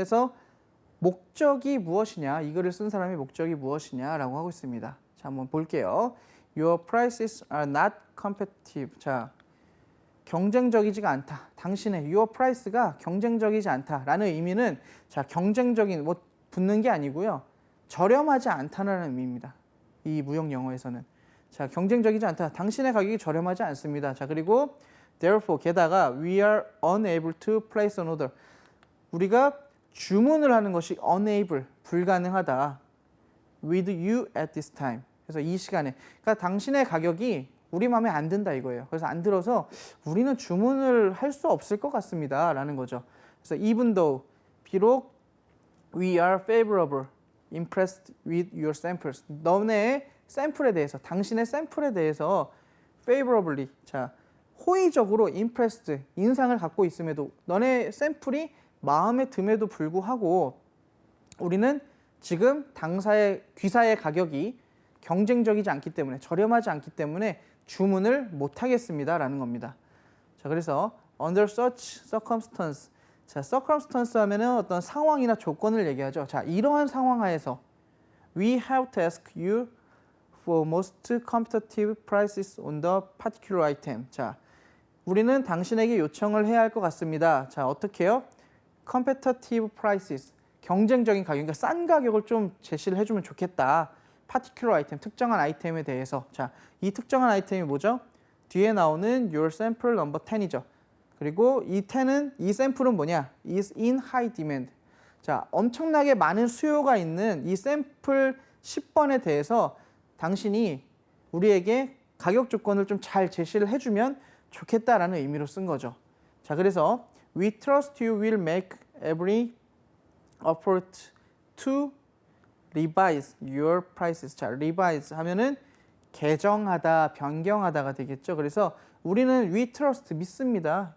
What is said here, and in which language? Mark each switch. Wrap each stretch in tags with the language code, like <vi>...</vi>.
<ko>해서 목적이 무엇이냐, 이 글을 쓴 사람의 목적이 무엇이냐라고 하고 있습니다. 자, 한번 볼게요.</ko> <en>Your prices are not competitive.</en> <ko>자, 경쟁적이지가 않다. 당신의 your price가 경쟁적이지 않다라는 의미는 자, 경쟁적인 뭐 붙는 게 아니고요. 저렴하지 않다는 의미입니다. 이 무역 영어에서는. 자, 경쟁적이지 않다. 당신의 가격이 저렴하지 않습니다. 자, 그리고</ko> <en>therefore</en> <ko>게다가</ko> <en>we are unable to place an order.</en> <ko>우리가 주문을 하는 것이 unable, 불가능하다.</ko> <en>with you at this time.</en> <ko>그래서 이 시간에. 그러니까 당신의 가격이 우리 마음에 안 든다 이거예요. 그래서 안 들어서 우리는 주문을 할 수 없을 것 같습니다. 라는 거죠. 그래서</ko> <en>even though,</en> <ko>비록</ko> <en>we are favorable, impressed with your samples.</en> <ko>너네 샘플에 대해서, 당신의 샘플에 대해서 favorably, 자, 호의적으로 impressed, 인상을 갖고 있음에도 너네 샘플이 마음에 듦에도 불구하고 우리는 지금 당사의 귀사의 가격이 경쟁적이지 않기 때문에, 저렴하지 않기 때문에 주문을 못 하겠습니다라는 겁니다. 자, 그래서</ko> <en>under such circumstance,</en> <ko>자, circumstance 하면은 어떤 상황이나 조건을 얘기하죠. 자, 이러한 상황 하에서</ko> <en>we have to ask you for most competitive prices on the particular item.</en> <ko>자, 우리는 당신에게 요청을 해야 할 것 같습니다. 자, 어떻게 해요? competitive prices, 경쟁적인 가격, 그러니까 싼 가격을 좀 제시를 해주면 좋겠다. particular item, 특정한 아이템에 대해서. 자, 이 특정한 아이템이 뭐죠? 뒤에 나오는</ko> <en>your sample number 10</en> <ko>이죠. 그리고 이 10은, 이 샘플은 뭐냐?</ko> <en>is in high demand.</en> <ko>자, 엄청나게 많은 수요가 있는 이 샘플 10번에 대해서 당신이 우리에게 가격 조건을 좀 잘 제시를 해주면 좋겠다라는 의미로 쓴 거죠. 자, 그래서</ko> <en>we trust you will make every effort to revise your prices.</en> <ko>자, revise 하면은 개정하다, 변경하다가 되겠죠. 그래서 우리는</ko> <en>we trust,</en> <ko>믿습니다.</ko>